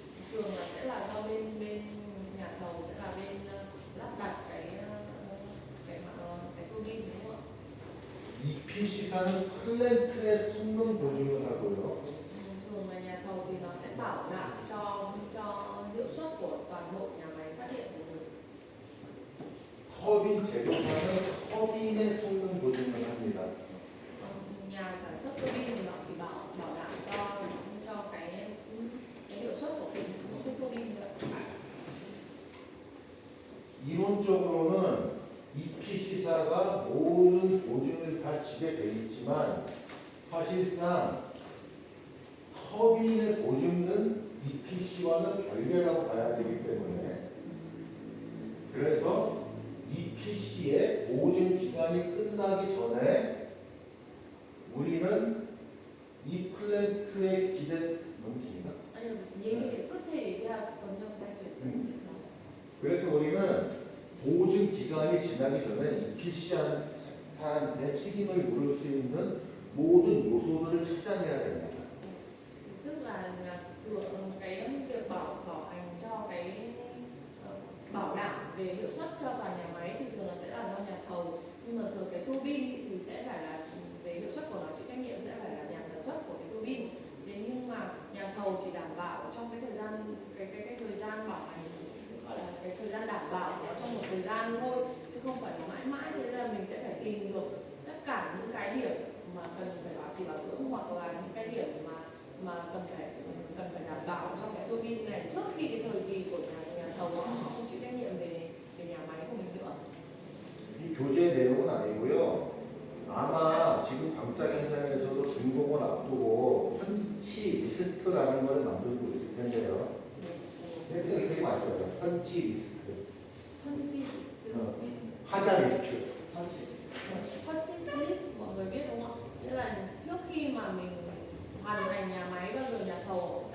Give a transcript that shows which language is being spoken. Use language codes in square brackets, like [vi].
[vi] Thường là sẽ là do bên nhà thầu sẽ là bên lắp đặt cái tua bin đúng không ạ? [ko] EPC사는 플랜트의 성능 보증을 하고요. [vi] Thường là nhà thầu thì nó sẽ bảo đảm cho hiệu suất của toàn bộ nhà máy phát điện của mình. [ko] 터빈 제조사는 터빈의 성능 보증을 합니다. [vi] Nhà sản xuất tua bin thì họ chỉ bảo đảm cho cái hiệu suất của cái tua bin nữa. [ko] 이론적으로는 EPC사가 모든 보증을 다 지게 돼 있지만 사실상 터빈의 보증은 EPC와는 별개라고 봐야 되기 때문에 그래서 EPC의 보증 기간이 끝나기 전에 우리는 이 플랜트에 넘깁니다. 아니요, 얘기 끝에 얘기하고 변경할 수 있습니다. 그래서 우리는 보증 기간이 지나기 전에 EPC한테 책임을 물을 수 있는 모든 요소들을 찾아내야 됩니다. [vi] Tức là thường cái việc bảo hành cho cái bảo đảm về hiệu suất cho toàn nhà máy thì thường là sẽ là do nhà thầu, nhưng mà thường cái tua bin thì sẽ phải là về hiệu suất của nó chịu trách nhiệm sẽ phải là nhà sản xuất của cái tua bin. Thế nhưng mà nhà thầu chỉ đảm bảo trong cái thời gian thời gian bảo hành, gọi là cái thời gian đảm bảo nó trong một thời gian thôi, chứ không phải là mãi mãi. Thế là mình sẽ phải tìm được tất cả những cái điểm mà cần phải bảo trì bảo dưỡng hoặc là những cái điểm mà cần phải đảm bảo trong cái tua bin này trước khi cái thời kỳ của nhà thầu họ không chịu trách nhiệm về nhà máy của mình nữa. [ko] 이 교재 내용은 아니고요. 아마 지금 광장 현장에서도 준공을 앞두고 펀치 리스트라는 걸 만들고 있을 텐데요. 되게 맞아요. 펀치 리스트. Phân chi liст. 하자 리스트. [vi] Purchase list mọi người biết đúng không ạ? Nghĩa là trước khi mà mình hoàn thành nhà máy bao giờ nhà thầu